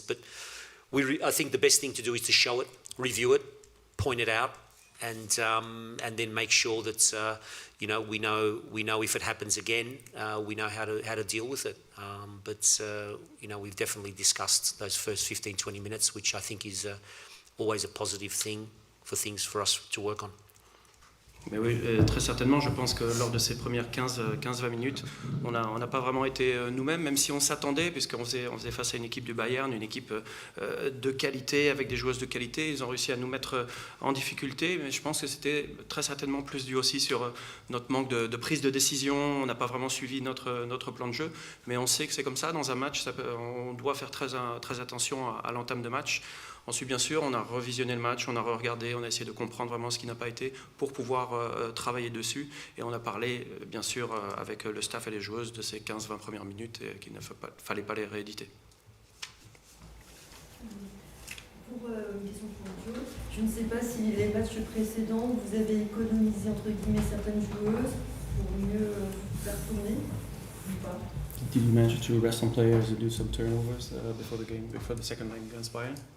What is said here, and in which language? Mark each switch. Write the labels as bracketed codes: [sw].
[en] But I think the best thing to do is to show it, review it, point it out, and then make sure that we know if it happens again, we know how to deal with it. But we've definitely discussed those first 15-20 minutes, which I think is always a positive thing for us to work on. [fr] Mais oui, très certainement, je pense que lors de ces premières 15-20 minutes, on n'a pas vraiment été nous-mêmes, même si on s'attendait, puisqu'on faisait face à une équipe du Bayern, une équipe de qualité, avec des joueuses de qualité. Ils ont réussi à nous mettre en difficulté, mais je pense que c'était très certainement plus dû aussi sur notre manque de prise de décision. On n'a pas vraiment suivi notre plan de jeu, mais on sait que c'est comme ça, dans un match, on doit faire très attention à l'entame de match. Ensuite, bien sûr, on a revisionné le match, on a regardé, on a essayé de comprendre vraiment ce qui n'a pas été pour pouvoir travailler dessus. Et on a parlé, bien sûr, avec le staff et les joueuses de ces 15-20 premières minutes et qu'il ne fallait pas les rééditer. Pour une question pour Joe, je ne sais pas si les matchs précédents, vous avez économisé entre guillemets certaines joueuses pour mieux faire tourner ou pas? [en] Did you manage to rest some players and do some turnovers before the second leg against Bayern?